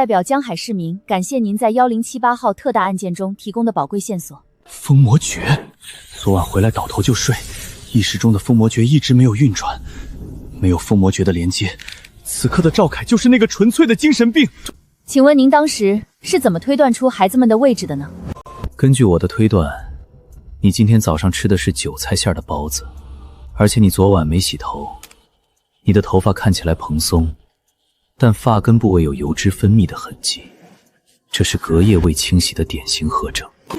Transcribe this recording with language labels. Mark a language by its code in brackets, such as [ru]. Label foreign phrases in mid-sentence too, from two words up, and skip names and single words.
[zh] 表江海市民感謝您在1078號特大案件中提供的寶貴線索。封魔訣，昨晚回來倒頭就睡，意識中的封魔訣一直沒有運轉，沒有封魔訣的連接，此刻的趙凱就是那個純粹的精神病。請問您當時是怎么推断出孩子們的位置的呢？根據我的推斷，你今天早上吃的是韭菜餡的包子，而且你昨晚沒洗頭，你的頭髮看起來蓬鬆，但髮根部位有油脂分泌的痕跡，這是隔夜未清洗的典型合徵。